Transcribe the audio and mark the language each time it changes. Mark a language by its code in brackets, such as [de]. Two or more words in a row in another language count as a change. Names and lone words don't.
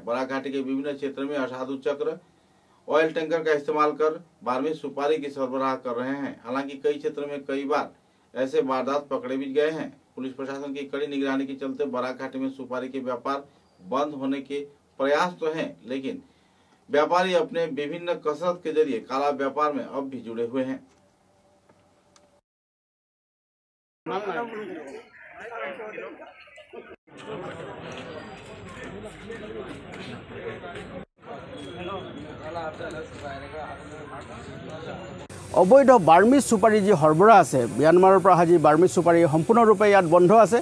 [hi] बराक घाटी के विभिन्न क्षेत्र में असाधु चक्र ऑयल टैंकर का इस्तेमाल कर 12वीं सुपारी की सरबराह कर रहे हैं। हालांकि कई क्षेत्र में कई बार ऐसे वारदात पकड़े भी गए हैं। पुलिस प्रशासन की कड़ी निगरानी के चलते बराक घाटी में सुपारी के व्यापार बंद होने के प्रयास तो हैं, लेकिन व्यापारी अपने विभिन्न कसरत के जरिए काला व्यापार में अब भी जुड़े हुए हैं। [as] অবৈধ বাৰ্মিজ সুপাৰী যি সৰবৰাহ আছে ম্যানমাৰৰ পৰা যি বাৰ্মিজ সুপাৰী সম্পূৰ্ণৰূপে ইয়াত বন্ধ আছে।